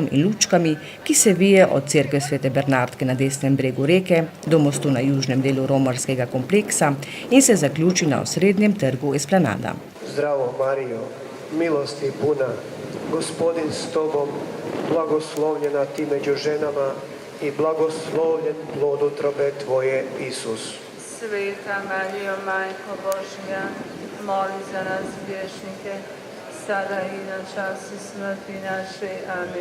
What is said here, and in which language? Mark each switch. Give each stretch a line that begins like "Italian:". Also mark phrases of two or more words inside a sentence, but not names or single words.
Slovenian: in lučkami, ki se vije od cerkve Svete Bernardke na desnem bregu reke do mostu na južnem delu romarskega kompleksa in se zaključi na osrednjem trgu Esplanada.
Croatian: Zdravo, Marijo, milosti puna, Gospodin s tobom, blagoslovljena ti među ženama i blagoslovljen plod utrobe tvoje, Isus. Sveta Marijo, Majko Božja, moli za nas grešnike, sada i na času smrti naše. Amen.